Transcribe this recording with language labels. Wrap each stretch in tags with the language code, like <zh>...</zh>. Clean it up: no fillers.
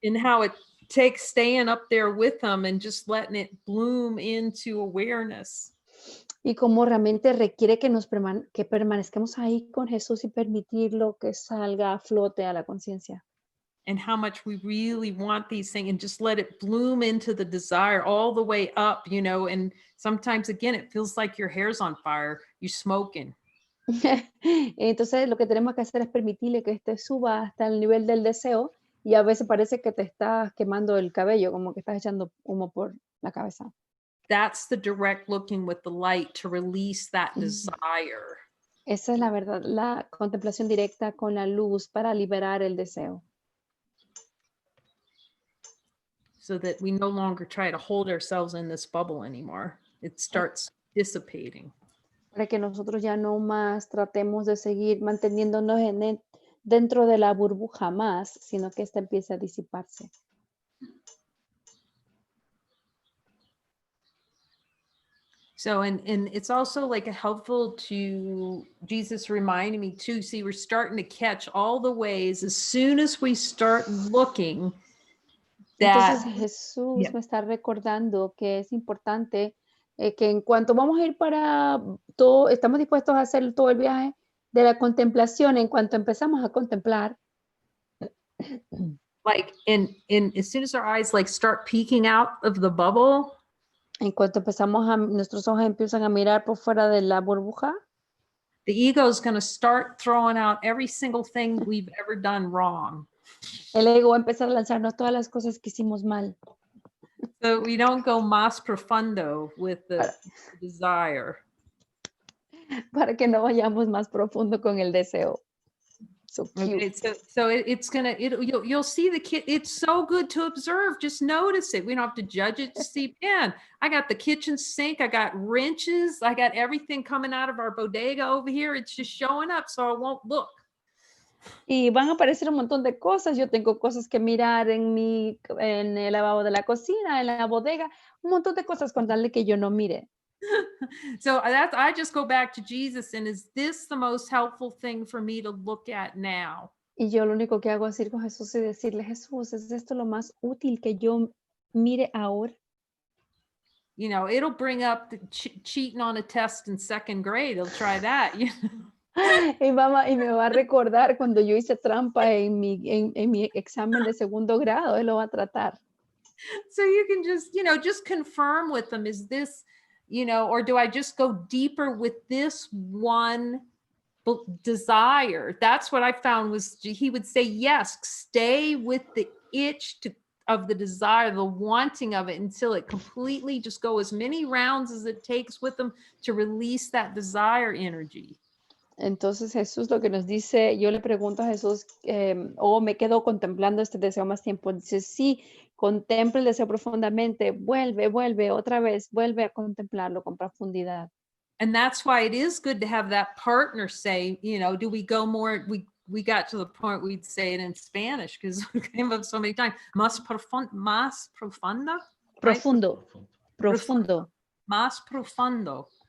<en>And how it staying up there with them and just letting it bloom into awareness.</en> <es>Y cómo realmente requiere que que permanezcamos ahí con Jesús y permitirlo que salga a flote a la conciencia.</es> <en>And how much we really want these things, and just let it bloom into the desire all the way up, you know. And sometimes, again, it feels like your hair's on fire, you're smoking.</en> <es>Entonces lo que tenemos que hacer es permitirle que este suba hasta el nivel del deseo, y a veces parece que te estás quemando el cabello, como que estás echando humo por la cabeza.</es> <en>That's the direct looking with the light to release that desire.</en> <es>Esa es la verdad, la contemplación directa con la luz para liberar el deseo.</es> <en>So that we no longer try to hold ourselves in this bubble anymore. It starts dissipating.</en> <es>Para que nosotros ya no más tratemos de seguir manteniéndonos dentro de la burbuja más, sino que esta empiece a disiparse.</es> <en>So, and it's also like helpful to Jesus reminding me too, see, we're starting to catch all the ways as soon as we start looking that.</en> <es>Entonces Jesús</es> <en>Yeah.</en> <es>me está recordando que es importante que en cuanto vamos a ir para todo, estamos dispuestos a hacer todo el viaje de la contemplación, en cuanto empezamos a contemplar,</es> <en>Like in as soon as our eyes like start peeking out of the bubble,</en> <es>en cuanto empezamos nuestros ojos empiezan a mirar por fuera de la burbuja,</es> <en>the ego is going to start throwing out every single thing we've ever done wrong.</en> <es>el ego va a empezar a lanzarnos todas las cosas que hicimos mal.</es> <en>So we don't go</en> <es>más profundo</es> <en>with the desire.</en> <es>Para que no vayamos más profundo con el deseo.</es> <en>So cute. Okay, so it's gonna, you'll see the kid. It's so good to observe. Just notice it. We don't have to judge it. Just see, man, I got the kitchen sink. I got wrenches. I got everything coming out of our bodega over here. It's just showing up, so I won't look.</en> <es>Y van a aparecer un montón de cosas. Yo tengo cosas que mirar en el lavabo de la cocina, en la bodega, un montón de cosas con tal de que yo no mire.</es> <en>So I just go back to Jesus, and is this the most helpful thing for me to look at now?</en> <es>Y yo lo único que hago es ir con Jesús y decirle, Jesús, ¿es esto lo más útil que yo mire ahora?</es> <en>You know, it'll bring up the cheating on a test in second grade. It'll try that. You know?</en> <es>Y me va a recordar cuando yo hice trampa en mi examen de segundo grado. Él lo va a tratar.</es> <en>So you can just, you know, just confirm with them, is this, you know, or do I just go deeper with this one desire? That's what I found was he would say, yes, stay with the itch of the desire, the wanting of it, until it completely just go as many rounds as it takes with them to release that desire energy.</en> <es>Entonces Jesús lo que nos dice, yo le pregunto a Jesús, me quedo contemplando este deseo más tiempo. Dice, sí, contempla el deseo profundamente, vuelve otra vez, vuelve a contemplarlo con profundidad.</es> <en>And that's why it is good to have that partner say, you know, do we go more? We got to the point we'd say it in Spanish because we came up so many times.</en> <es>Más profunda? Profundo. Profundo. Más profundo.</es>